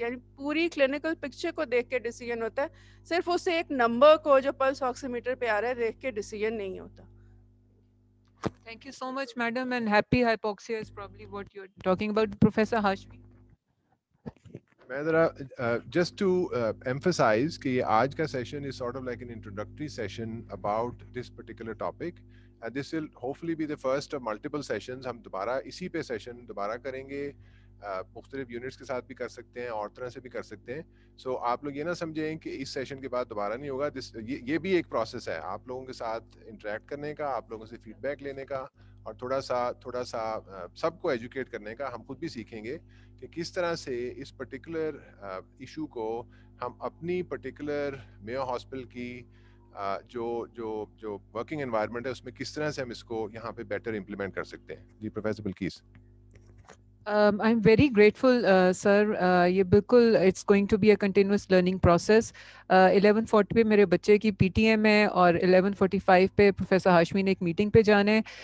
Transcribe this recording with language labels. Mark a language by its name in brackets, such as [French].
[Hindi] यानी पूरी clinical picture को देख के decision होता है, सिर्फ उस एक number को जो pulse oximeter पे आ रहा है देख के decision नहीं होता. [English] Thank you so much, madam. And happy hypoxia is probably what you're talking about, Professor Hashmi. [Hindi] मैं ज़रा [English] just to emphasize [Hindi] कि ये आज का [English] session is sort of like an introductory session about this particular topic, and this will hopefully be the first of multiple sessions. [Hindi] हम दोबारा इसी पे session दोबारा करेंगे, मुख्तलिफ यूनिट्स के साथ भी कर सकते हैं और तरह से भी कर सकते हैं. सो आप लोग ये ना समझें कि इस सेशन के बाद दोबारा नहीं होगा. ये भी एक प्रोसेस है आप लोगों के साथ इंटरेक्ट करने का, आप लोगों से फीडबैक लेने का, और थोड़ा सा सबको एजुकेट करने का. हम खुद भी सीखेंगे कि किस तरह से इस पर्टिकुलर इशू को हम अपनी पर्टिकुलर मेयो हॉस्पिटल की जो वर्किंग एनवायरनमेंट है उसमें किस तरह से हम इसको यहाँ पे बेटर इम्प्लीमेंट कर सकते हैं. जी professor Bilkis. [English] I'm very grateful, sir. [Hindi] ये बिल्कुल [English] it's going to be a continuous learning process. [Hindi] 11:40 पे मेरे बच्चे की PTM है और 11:45 पे प्रोफेसर हाशमी ने एक मीटिंग पे जाना है.